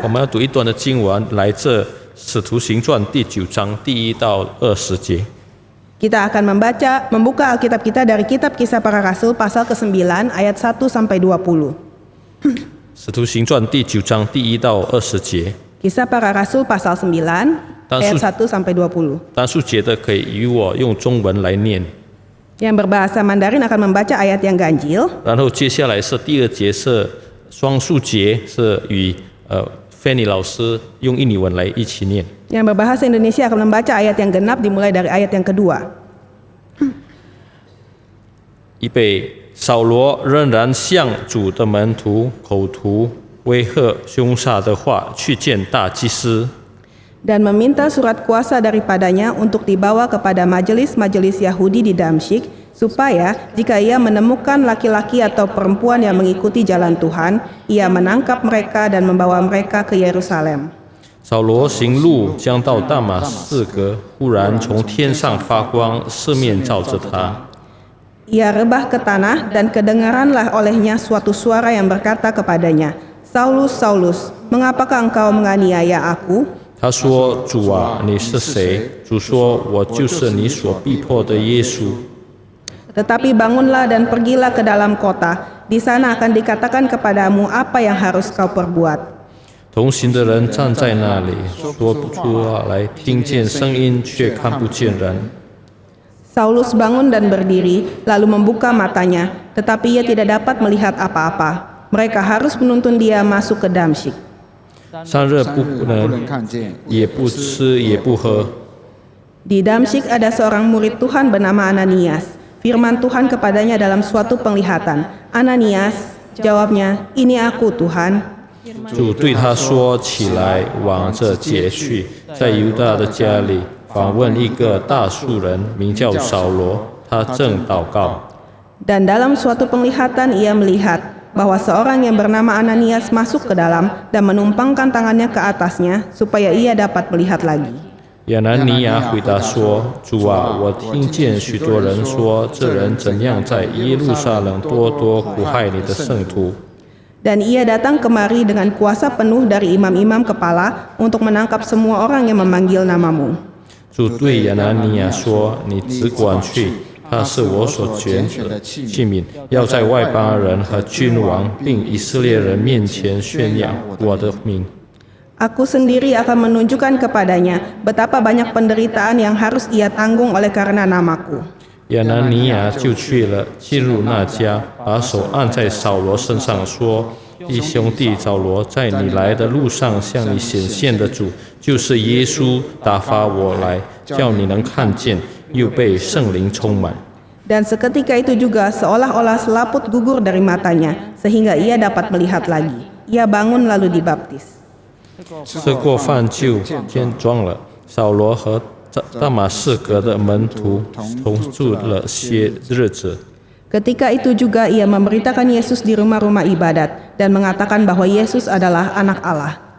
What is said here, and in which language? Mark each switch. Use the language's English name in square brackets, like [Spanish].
[Chinese] 我们要读一段的经文，来自《使徒行传》第9章第1到20节。 [Indonesian] Kita akan membuka Alkitab kita dari kitab Kisah Para Rasul pasal ke-9 ayat 1 sampai 20. [Chinese] 使徒行传第9章第1到20节， [Indonesian] Kisah Para Rasul pasal 9 ayat 1 sampai 20. [Chinese] 单数节的可以与我用中文来念， [Indonesian] Yang berbahasa Mandarin akan membaca ayat yang ganjil. [Chinese] 然后接下来是第2节是双数节，是与 Fanny 老师用印尼文来一起念。 [Indonesian] Yang berbahasa Indonesia akan membaca ayat yang genap dimulai dari ayat yang kedua. [Chinese] 预备，扫罗仍然向主的门徒口吐威吓凶杀的话，去见大祭司。 [Indonesian] Dan meminta surat kuasa daripadanya untuk dibawa kepada majelis-majelis Yahudi di Damsyik, supaya jika ia menemukan laki-laki atau perempuan yang mengikuti jalan Tuhan, ia menangkap mereka dan membawa mereka ke Yerusalem. [Chinese] 扫罗行路将到大马士革，忽然从天上发光，四面照着他。 [Indonesian] Ia rebah ke tanah dan kedengaranlah olehnya suatu suara yang berkata kepadanya, Saulus, Saulus, mengapakah engkau menganiaya aku? [Chinese] 他说：“主啊，你是谁？” 主说：“我就是你所逼迫的耶稣。” [Indonesian] Tetapi bangunlah dan pergilah ke dalam kota, di sana akan dikatakan kepadamu apa yang harus kau perbuat. [Chinese] 同行的人站在那里，说不出话来，听见声音却看不见人。 [Indonesian] Saulus bangun dan berdiri, lalu membuka matanya, tetapi ia tidak dapat melihat apa-apa. Mereka harus menuntun dia masuk ke Damsyik. [Chinese] 3日不能，也不吃也不喝。 [Indonesian] Di Damsyik ada seorang murid Tuhan bernama Ananias. Firman Tuhan kepadanya dalam suatu penglihatan. Ananias, jawabnya, ini aku Tuhan. [Chinese] 主对他说：“起来，往这街去，在犹大的家里访问一个大数人，名叫扫罗，他正祷告。” [Indonesian] Dan dalam suatu penglihatan ia melihat bahwa seorang yang bernama Ananias masuk ke dalam dan menumpangkan tangannya ke atasnya supaya ia dapat melihat lagi. [Chinese] 亚拿尼亚回答说：“主啊，我听见许多人说，这人怎样在耶路撒冷多多苦害你的圣徒。” [Indonesian] Dan ia datang kemari dengan kuasa penuh dari imam-imam kepala untuk menangkap semua orang yang memanggil namamu. [Chinese] 主对亚拿尼亚说：“你只管去，他是我所拣的器皿，要在外邦人和君王并以色列人面前宣扬我的名。” [Indonesian] Aku sendiri akan menunjukkan kepadanya betapa banyak penderitaan yang harus ia tanggung oleh karena namaku. [Chinese] 亚拿尼亚就去了，进入那家，把手按在扫罗身上，说：“弟兄弟扫罗，在你来的路上向你显现的主，就是耶稣，打发我来，叫你能看见，又被圣灵充满。” [Indonesian] Dan seketika itu juga seolah-olah selaput gugur dari matanya, sehingga ia dapat melihat lagi. Ia bangun lalu dibaptis. [Chinese] 吃过饭就见装了，扫罗和大马士革的门徒同住了些日子。 [Indonesian] Ketika itu juga ia memberitakan Yesus di rumah-rumah ibadat dan mengatakan bahwa Yesus adalah anak Allah.